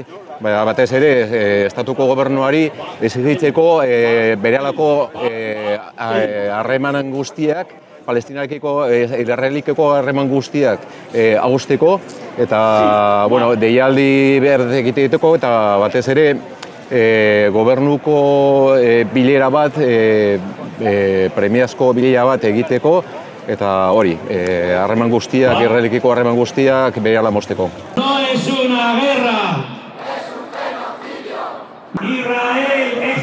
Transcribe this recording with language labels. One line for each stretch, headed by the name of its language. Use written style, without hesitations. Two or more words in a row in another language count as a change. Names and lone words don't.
Basque: batez ere, estatuko gobernuari, exigitzeko berehalako harremanan guztiak, Palestinarekiko, Israelikeko harreman guztiak agusteko, eta deialdi behar egiteko, eta batez ere, gobernuko bilera bat, premiazko bilera bat egiteko, eta hori, harreman guztiak, Israelikeko harreman guztiak berehala mozteko.
Spanish: No es una guerra. Es un genocidio. Israel